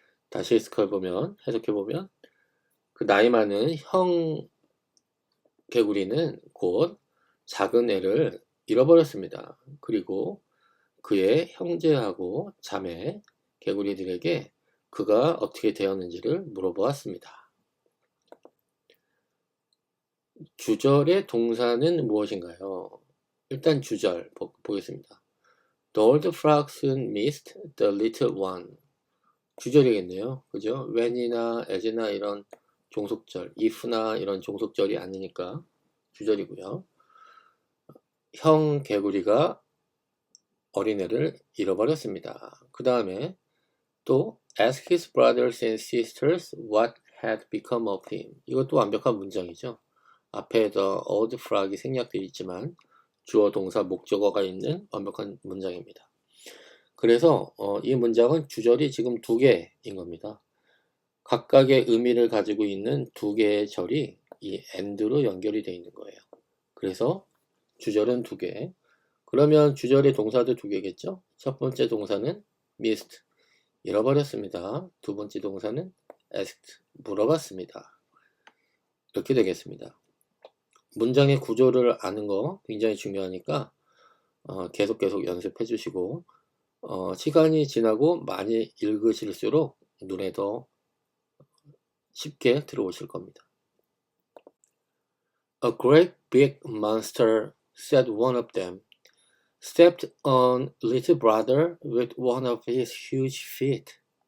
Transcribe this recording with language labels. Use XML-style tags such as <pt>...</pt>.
<ko>다시 해석해보면 그 나이 많은 형 개구리는 곧 작은 애를 잃어버렸습니다. 그리고 그의 형제하고 자매 개구리들에게 그가 어떻게 되었는지를 물어보았습니다. 주절의 동사는 무엇인가요? 일단 주절 보겠습니다.</ko> <en>The old frogs soon missed the little one.</en> <ko>주절이겠네요. 그죠? when이나 as나 이런 종속절, if나 이런 종속절이 아니니까 주절이고요. 형 개구리가 어린애를 잃어버렸습니다. 그 다음에 또</ko> <en>ask his brothers and sisters what had become of him.</en> <ko>이것도 완벽한 문장이죠. 앞에 the old frog이 생략되어 있지만 주어, 동사, 목적어가 있는 완벽한 문장입니다. 그래서 이 문장은 주절이 지금 두 개인 겁니다. 각각의 의미를 가지고 있는 두 개의 절이 이 and로 연결이 되어 있는 거예요. 그래서 주절은 두 개. 그러면 주절의 동사도 두 개겠죠? 첫 번째 동사는 missed, 잃어버렸습니다. 두 번째 동사는 asked, 물어봤습니다. 이렇게 되겠습니다. 문장의 구조를 아는 거 굉장히 중요하니까 계속 연습해 주시고 시간이 지나고 많이 읽으실수록 눈에 더 쉽게 들어오실 겁니다.</ko> <en>A great big monster, said one of them, stepped on little brother with one of his huge feet.</en>